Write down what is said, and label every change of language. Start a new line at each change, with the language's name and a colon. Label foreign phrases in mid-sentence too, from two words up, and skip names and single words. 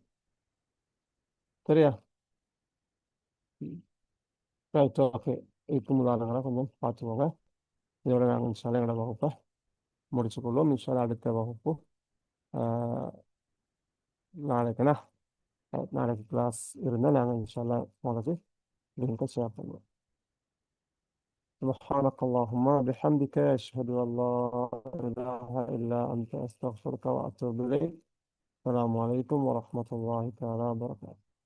Tamil: சரியா?
English: right, okay.
Tamil: இப்போ உதாரணங்களை கொஞ்சம் பார்த்துக்கோங்க. இதோட நாங்கள்
Arabic: إن شاء الله
Tamil: எங்களோட வகுப்பை முடிச்சுக்கொள்வோம்.
Arabic: إن شاء الله
Tamil: அடுத்த வகுப்பு ஆஹ், நாளைக்குண்ணா, நாளைக்கு கிளாஸ் இருந்தால் நாங்கள்
Arabic: إن شاء الله
Tamil: உங்களுக்கு லிங்கை ஷேர் பண்ணுவோம்.
Arabic: سبحانك اللهم بحمدك أشهد أن لا إله إلا أنت أستغفرك وأتوب إليك. السلام عليكم ورحمة الله تعالى وبركاته.